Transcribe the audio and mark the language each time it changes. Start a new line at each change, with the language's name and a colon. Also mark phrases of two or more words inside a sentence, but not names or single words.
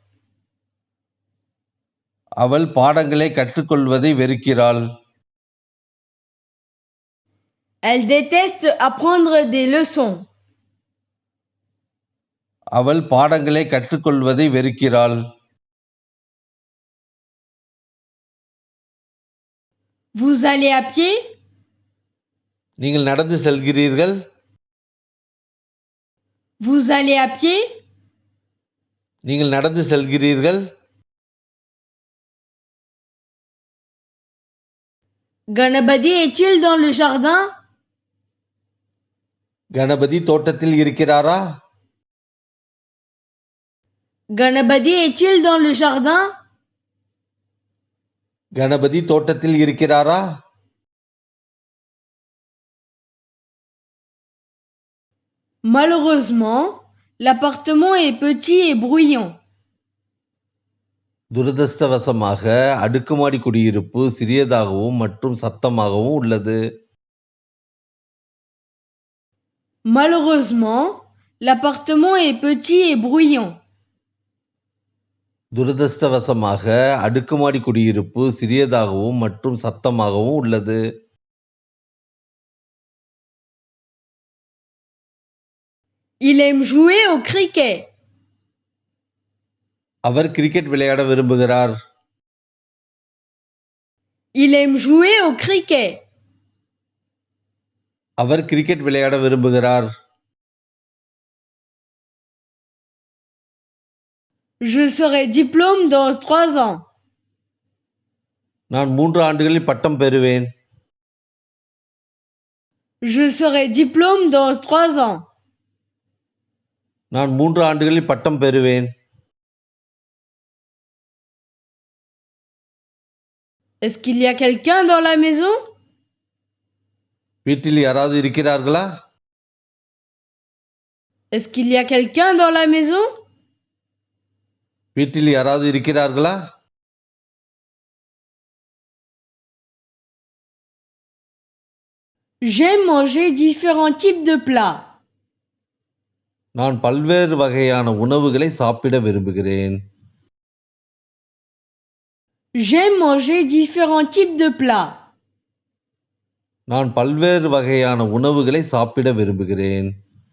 Tamil: அவள் பாடங்களை கற்றுக்கொள்வதை வெறுக்கிறாள்.
French: Elle déteste apprendre des leçons.
Tamil: அவள் பாடங்களை கற்றுக்கொள்வதை வெறுக்கிறாள்.
French: Vous allez à pied?
Tamil: நீங்கள் நடந்து செல்கிறீர்கள்?
French: Vous allez à pied?
Tamil: நீங்கள் நடந்து செல்கிறீர்கள்?
French: Ganapati est-il dans le jardin?
Tamil: கணபதி தோட்டத்தில் இருக்கிறாரா?
French: Ganapati est-il dans le jardin?
Tamil: கணபதி தோட்டத்தில் இருக்கிறாரா?
French: Malheureusement, l'appartement est petit et bruyant.
Tamil: துரதிர்ஷ்டவசமாக அடுக்குமாடி குடியிருப்பு சிறியதாகவும் மற்றும் சத்தமாகவும் உள்ளது.
French: Malheureusement, l'appartement est petit et bruyant.
Tamil: துரதிர்ஷ்டவசமாக அடுக்குமாடி குடியிருப்பு சிறியதாகவும் மற்றும் சத்தமாகவும் உள்ளது.
French: Il aime jouer au cricket.
Tamil: அவர் கிரிக்கெட் விளையாட விரும்புகிறார்.
French: Il aime jouer au cricket.
Tamil: அவர் கிரிக்கெட் விளையாட விரும்புகிறார்.
French: Je serai diplôme dans 3 ans.
Tamil: நான் 3 ஆண்டுகளில் பட்டம் பெறுவேன்.
French: Je serai diplôme dans 3 ans.
Tamil: நான் 3 ஆண்டுகளில் பட்டம் பெறுவேன்.
French: Est-ce qu'il y a quelqu'un dans la maison?
Tamil: வீட்டில் யாராவது இருக்கிறார்களா?
French: Est-ce qu'il y a quelqu'un dans la maison?
Tamil: வீட்டில் யாராவது இருக்கிறார்களா?
French: J'aime manger différents types de plats.
Tamil: நான் பல்வேறு வகையான உணவுகளை சாப்பிட விரும்புகிறேன்.
French: J'aime manger différents types de plats.
Tamil: நான் பல்வேறு வகையான உணவுகளை சாப்பிட விரும்புகிறேன்.